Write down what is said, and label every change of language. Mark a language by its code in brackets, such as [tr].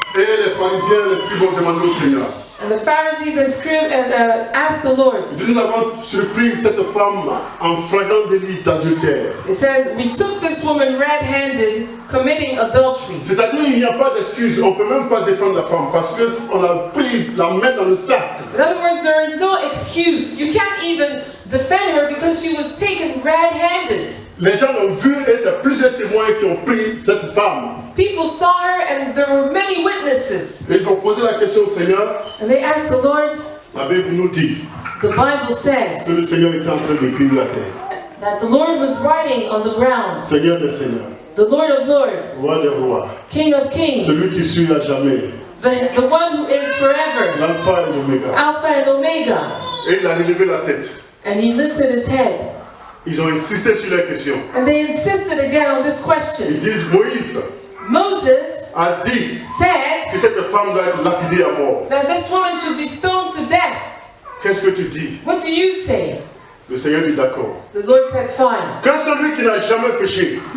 [fr] Et les pharisiens, les scribes ont demandé au Seigneur. [en] And the Pharisees and asked the Lord. [fr] Nous avons surpris cette femme en flagrant délit d'adultère. [en] They said, we took this woman red-handed committing adultery. [fr] C'est-à-dire il n'y a pas d'excuse, on ne peut même pas défendre la femme parce qu'on a pris la main dans le sac. [en] In other words, there is no excuse. You can't even defend her because she was taken red-handed. [fr] Les gens l'ont vu et c'est plusieurs témoins qui ont pris cette femme. [en] People saw her and there were many witnesses. [fr] Et ils ont posé la question au Seigneur. [en] And they asked the Lord, [fr] La Bible nous dit [en] the Bible [fr] que [en] says [fr] le Seigneur était en train d'écrire la terre. [en] that the Lord was writing on the ground. [fr] Seigneur des seigneurs, [en] The Lord of Lords, [fr] roi des rois, [en] King of Kings, [fr] celui qui suit à jamais, [en] the one who is forever, [fr] l'alpha et l'oméga. [en] Alpha and Omega. [fr] Et il a relevé la tête. [en] And he lifted his head. [fr] Ils ont insisté sur la question. [en] And they insisted again on this question. [fr] Ils disent Moïse [en] Moses [fr] a dit [en] said [fr] que cette femme doit être lapidée à mort. [en] that this woman should be stoned to death. [fr] Qu'est-ce que tu dis? [en] What do you say? [fr] Le Seigneur dit d'accord. [en] The Lord said, fine. [fr] Que celui qui n'a jamais péché